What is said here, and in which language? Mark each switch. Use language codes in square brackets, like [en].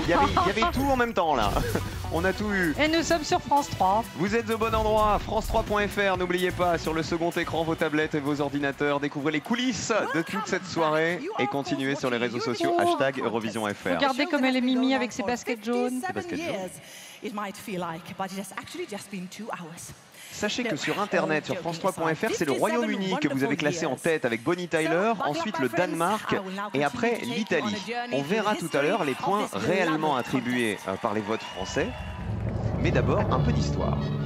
[fr] il y avait tout en même temps là. On a tout eu. Et nous sommes sur France 3. Vous êtes au bon endroit, france3.fr. N'oubliez pas, sur le second écran, vos tablettes et vos ordinateurs. Découvrez les coulisses de toute cette soirée et continuez sur les réseaux sociaux, #EurovisionFR. Regardez comme elle est mimi avec ses baskets jaunes. baskets jaunes. [en] It might feel like, but it has actually just been 2 hours. [fr] Sachez que sur internet, sur France3.fr, c'est le Royaume-Uni que vous avez classé en tête avec Bonnie Tyler, ensuite le Danemark et après l'Italie. On verra tout à l'heure les points réellement attribués par les votes français. Mais d'abord, un peu d'histoire.